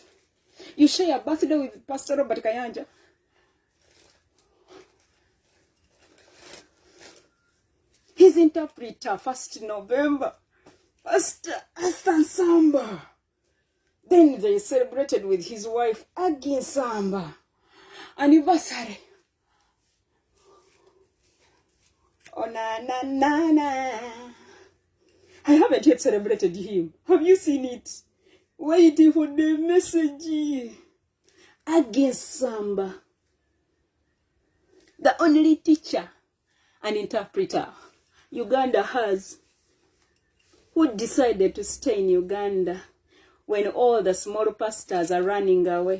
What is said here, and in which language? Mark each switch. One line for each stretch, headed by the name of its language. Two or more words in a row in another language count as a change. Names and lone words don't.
English: You share a birthday with Pastor Robert Kayanja. His interpreter, 1st November, Pastor Esther Samba. Then they celebrated with his wife, Agin Samba, anniversary. Oh, na, na, na, na. I haven't yet celebrated him. Have you seen it? Waiting for the message. Agin Samba, the only teacher and interpreter Uganda has, who decided to stay in Uganda when all the small pastors are running away.